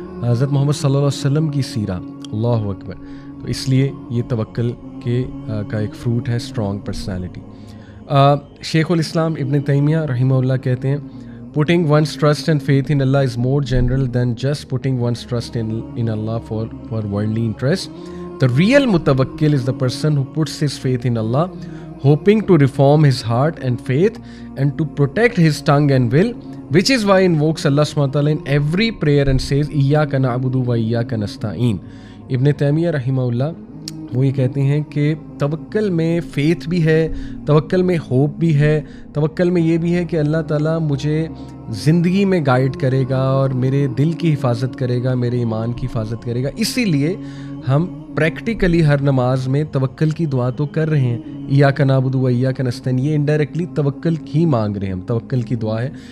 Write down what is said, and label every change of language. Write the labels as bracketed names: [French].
[Hindi] हज़रत मोहम्मद सल्लल्लाहु अलैहि वसल्लम की सीरा, अल्लाहु अकबर। तो इसलिए ये तवक्कल के का एक फ्रूट है स्ट्रॉन्ग पर्सनैलिटी। [English] शेखुल इस्लाम Ibn Taymiyyah रहमहुल्लाह [Hindi] कहते हैं, [English] Putting one's trust and faith in Allah is more general than just putting one's trust in Allah for worldly interest. The real मुतवक्किल is the person who puts his faith in Allah, hoping to reform his heart and faith and to protect his tongue and will, which is why he invokes Allah subhanahu wa ta'ala in every prayer and says [Arabic] iyyaka na'budu wa iyyaka nasta'in। [Hindi] इब्न तैमिया रहimahullah वो ये कहते हैं कि तवक्कल में faith भी है, तवक्कल में hope भी है, तवक्कल में ये भी है कि अल्लाह ताला मुझे ज़िंदगी में गाइड करेगा और मेरे दिल की हिफाजत करेगा, मेरे ईमान की हिफाजत करेगा। इसीलिए हम प्रैक्टिकली हर नमाज में तवक्कल की दुआ तो कर रहे हैं, [Arabic] इय्याका नअबुदु व इय्याका नस्तईन, [Hindi] ये इनडायरेक्टली तवक्कल ही मांग रहे हैं हम, तवक्कल की दुआ है।